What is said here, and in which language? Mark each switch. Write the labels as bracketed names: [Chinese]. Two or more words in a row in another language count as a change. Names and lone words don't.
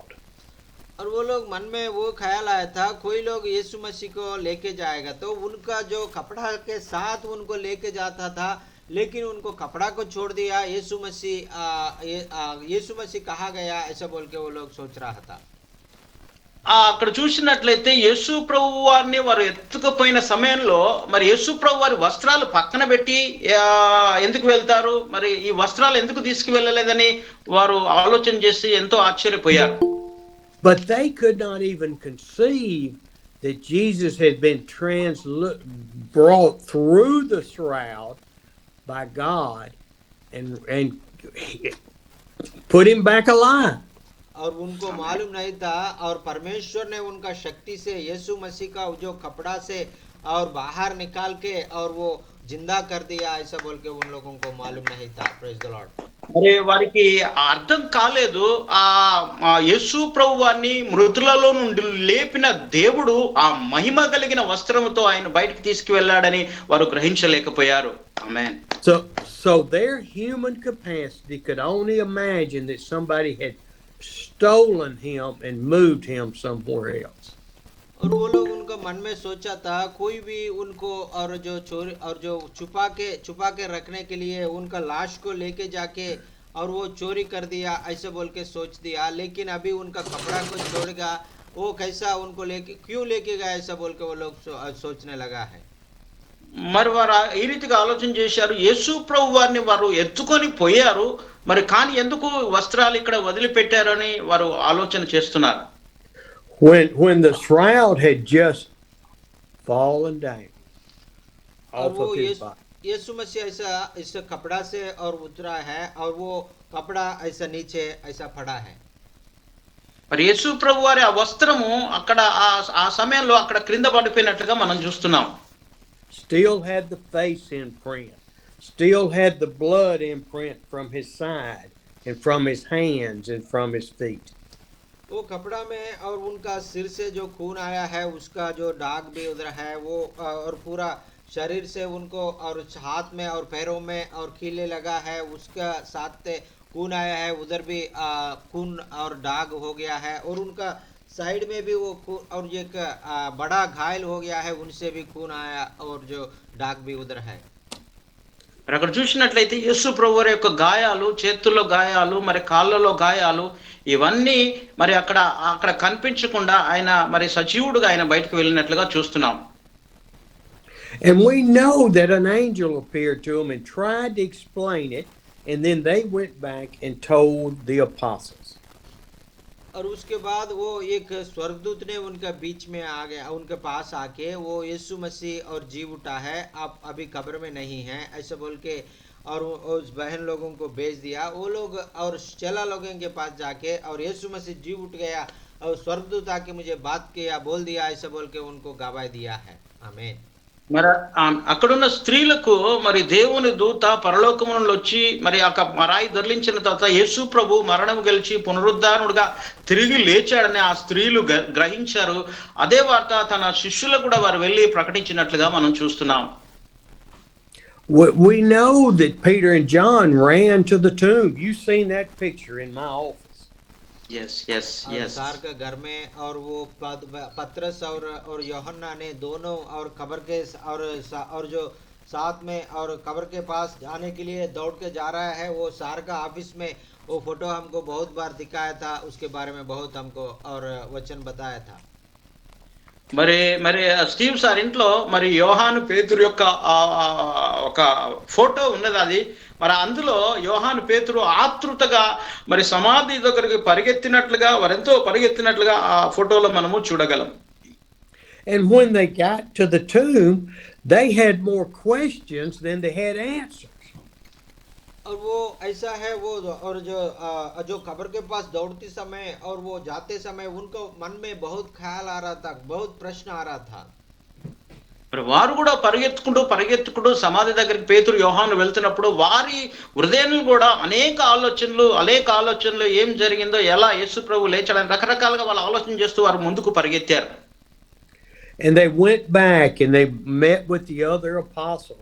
[Hindi] और वो लोग मन में वो ख्याल आया था, कोई लोग यीशु मसीह को लेके जाएगा तो उनका जो कपड़ा के साथ उनको लेके जाता था, लेकिन उनको कपड़ा को छोड़ दिया, यीशु मसीह कहा गया, ऐसा बोल के वो लोग सोच रहा था। [Telugu] అక్కడ చూసినట్లయితే యేసు ప్రభు వారిని వారు ఎత్తుకుపోయిన సమయంలో మరి యేసు ప్రభు వారి వస్త్రాలు పక్కన పెట్టి ఎందుకు వెళ్తారు, మరి ఈ వస్త్రాలు ఎందుకు తీసుకువెళ్ళలేదని వారు ఆలోచన చేసి ఎంతో ఆశ్చర్యపోయారు. [English] But they could not even conceive that Jesus had been brought through the shroud by God and put him back alive. [Hindi] और उनको मालूम नहीं था और परमेश्वर ने उनका शक्ति से यीशु मसीह का जो कपड़ा से और बाहर निकाल के और वो जिंदा कर दिया ऐसा बोल के उन लोगों को मालूम नहीं था। [English] Praise the Lord. [Telugu] మరి వారికి అర్థం కాలేదు ఆ యేసు ప్రభు వారిని మృతులలో నుండి లేపిన దేవుడు ఆ మహిమ కలిగిన వస్త్రముతో ఆయన బయటికి తీసుకువెళ్ళాడని వారు గ్రహించలేకపోయారు. ఆమేన్. [English] So their human capacity could only imagine that somebody had stolen him and moved him somewhere else. [Hindi] और वो लोग उनका मन में सोचा था कोई भी उनको और जो चोरी और जो छुपा के रखने के लिए उनका लाश को लेके जाके और वो चोरी कर दिया ऐसे बोल के सोच दिया। लेकिन अभी उनका कपड़ा को छोड़ेगा वो कैसा उनको लेके क्यों लेके गया ऐसा बोल के वो लोग सोचने लगा है। [Telugu] మరి వారు ఈ రీతిగా ఆలోచన చేశారు. యేసు ప్రభు వారిని వారు ఎత్తుకొని పోయారు, మరి కానీ ఎందుకు వస్త్రాలు ఇక్కడ వదిలిపెట్టారని వారు ఆలోచన చేస్తున్నారు. [English] When the shroud had just fallen down off of his body. [Hindi] यीशु मसीह ऐसा कपड़ा से और उतरा है और वो कपड़ा ऐसा नीचे ऐसा पड़ा है। [Telugu] మరి యేసు ప్రభు వారి ఆ వస్త్రము అక్కడ ఆ సమయంలో అక్కడ క్రింద పడిపోయినట్లుగా మనం చూస్తున్నాం. [English] Still had the face imprint, still had the blood imprint from his side and from his hands and from his feet. [Hindi] वो कपड़ा में और उनका सिर से जो खून आया है उसका जो दाग भी उधर है वो और पूरा शरीर से उनको और हाथ में और पैरों में और कीले लगा है उसका साथ खून आया है उधर भी खून और दाग हो गया है और उनका साइड में भी वो खून और एक बड़ा घायल हो गया है उनसे भी खून आया और जो दाग भी उधर है। [Telugu] మరి అక్కడ చూసినట్లయితే యేసు ప్రభు వారి యొక్క గాయాలు, చేతుల్లో గాయాలు, మరి కాళ్ళలో గాయాలు ఇవన్నీ మరి అక్కడ కనిపించకుండా ఆయన మరి సజీవుడుగా ఆయన బయటకు వెళ్ళినట్లుగా చూస్తున్నాం. [English] And we know that an angel appeared to them and tried to explain it, and then they went back and told the apostles. [Hindi] और उसके बाद वो एक स्वर्गदूत ने उनका बीच में आ गया, उनके पास आके वो यीशु मसीह और जी उठा है, आप अभी कब्र में नहीं हैं ऐसे बोल के और उस बहन लोगों को भेज दिया। वो लोग और चेला लोगों के पास जाके और यीशु मसीह जी उठ गया और स्वर्गदूत आके मुझे बात किया बोल दिया ऐसे बोल के उनको गवाही दिया है। आमीन। [Telugu] మరి అక్కడున్న స్త్రీలకు మరి దేవుని దూత పరలోకము నుండి వచ్చి మరి ఆ రాయి దొర్లించిన తర్వాత యేసు ప్రభు మరణం గెలిచి పునరుద్ధానుడుగా తిరిగి లేచాడని ఆ స్త్రీలు గ్రహించారు. అదే వార్త తన శిష్యులకు కూడా వారు వెళ్ళి ప్రకటించినట్లుగా మనం చూస్తున్నాం. [English] We know that Peter and John ran to the tomb. You've seen that picture in my office. Yes. [Hindi] सार के घर में और वो पतरस और यूहन्ना ने दोनों और कब्र के और जो साथ में और कब्र के पास जाने के लिए दौड़ के जा रहा है वो सार का ऑफिस में वो फोटो हमको बहुत बार दिखाया था, उसके बारे में बहुत हमको और वचन बताया था। [Telugu] మరి స్టీవ్ సార్ ఇంట్లో మరి యోహాను పేతురు యొక్క ఒక ఫోటో ఉన్నది. అది మరి అందులో యోహాను పేతురు ఆతృతగా మరి సమాధి దగ్గరికి పరిగెత్తినట్లుగా వారెంతో పరిగెత్తినట్లుగా ఆ ఫోటోలో మనము చూడగలం. [English] And when they got to the tomb, they had more questions than they had answers. [Hindi] और वो ऐसा है वो और जो कब्र के पास दौड़ते समय और वो जाते समय उनको मन में बहुत ख्याल आ रहा था, बहुत प्रश्न आ रहा था। [Telugu] మరి వారు కూడా పరిగెత్తుకుంటూ సమాధి దగ్గరికి పేతురు యోహాను వెళ్తున్నప్పుడు వారి హృదయంలో కూడా అనేక ఆలోచనలు ఏం జరిగిందో, ఎలా యేసు ప్రభు లేచాడని రకరకాలుగా వాళ్ళు ఆలోచన చేస్తూ వారు ముందుకు పరిగెత్తారు. [English] And they went back and they met with the other apostles.